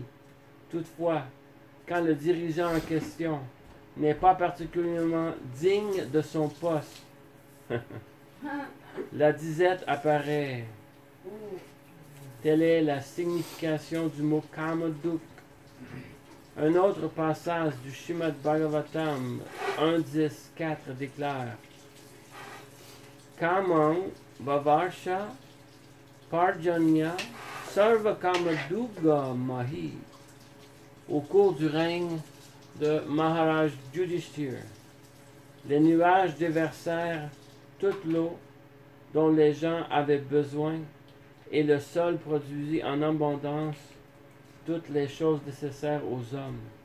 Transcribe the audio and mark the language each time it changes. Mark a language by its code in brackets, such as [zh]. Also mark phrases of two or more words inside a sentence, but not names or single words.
[fr] Toutefois, quand le dirigeant en question n'est pas particulièrement digne de son poste, la disette apparaît. Telle est la signification du mot Kamaduk. Un autre passage du Srimad Bhagavatam 1.10.4 déclare [sa] कामं ववर्ष पर्जन्यः सर्व कामदुघा मही. [fr] Au cours du règne de Maharaj Yudhishthir, les nuages déversèrent toute l'eau dont les gens avaient besoin et le sol produisit en abondance toutes les choses nécessaires aux hommes.